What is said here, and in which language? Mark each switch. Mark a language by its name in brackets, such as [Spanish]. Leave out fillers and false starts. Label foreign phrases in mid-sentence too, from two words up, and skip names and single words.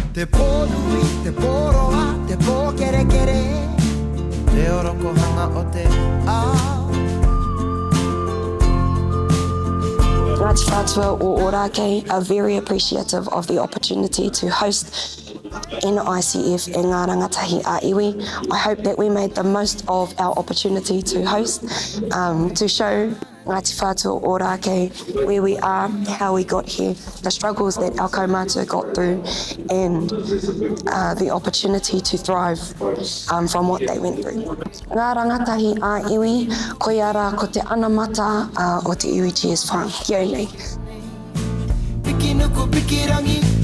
[Māori] Te pōnui, te pōroa, te pōkerekere, te oroko hanga o te ao. [English] Ngāti Whātua o Ōrākei are very appreciative of the opportunity to host NICF in Ngā Rangatahi a Iwi. I hope that we made the most of our opportunity to host, to show Ngāti Whātua o Ōrākei where we are, how we got here, the struggles that our kaumātua got through, and the opportunity to thrive from what they went through. [Māori] Ngā Rangatahi a Iwi, koiara ko te anamata o te Iwi Chairs Forum. Kia ora nei. Piki nuku, piki rangi